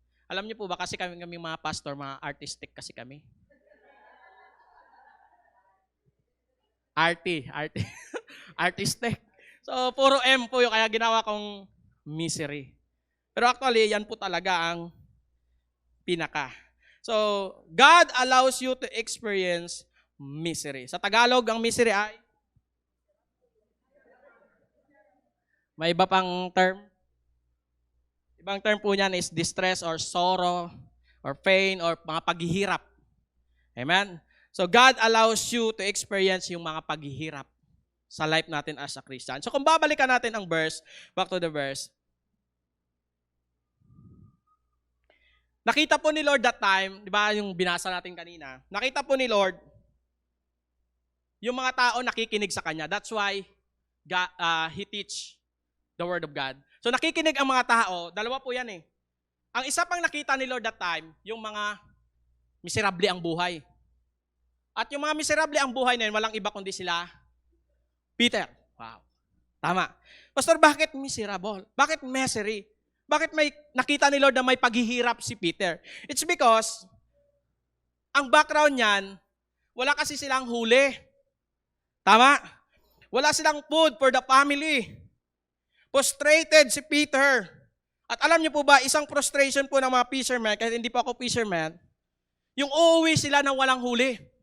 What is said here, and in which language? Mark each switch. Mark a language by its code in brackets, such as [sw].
[tl] Alam niyo po ba kasi kami mga pastor, mga artistic kasi kami. Artistic. So, puro M po yung kaya ginawa kong misery. Pero actually, yan po talaga ang pinaka. [en] So, God allows you to experience misery. [tl] Sa Tagalog, ang misery ay may iba pang term. Ibang term po niyan is [en] distress or sorrow or pain [tl] or mga paghihirap. Amen? So, [en] God allows you to experience [tl] yung mga paghihirap sa life natin as a Christian. So, kung babalikan natin ang verse, back to the verse, nakita po ni Lord that time, di ba yung binasa natin kanina, nakita po ni Lord, yung mga tao nakikinig sa Kanya. [en] That's why He teach the Word of God. [tl] So nakikinig ang mga tao, dalawa po yan eh. Ang isa pang nakita ni Lord that time, yung mga miserable ang buhay. At yung mga miserable ang buhay na yun, walang iba kundi sila Peter. Wow. Tama. Pastor, bakit miserable? Bakit misery? Bakit may nakita ni Lord na may paghihirap si Peter? [en] It's because [tl] ang background niyan, wala kasi silang huli. Tama? Wala silang [en] food for the family. [tl] Frustrated si Peter. At alam niyo po ba, isang frustration po ng mga fishermen, kahit hindi pa ako fisherman, yung uuwi sila ng walang huli.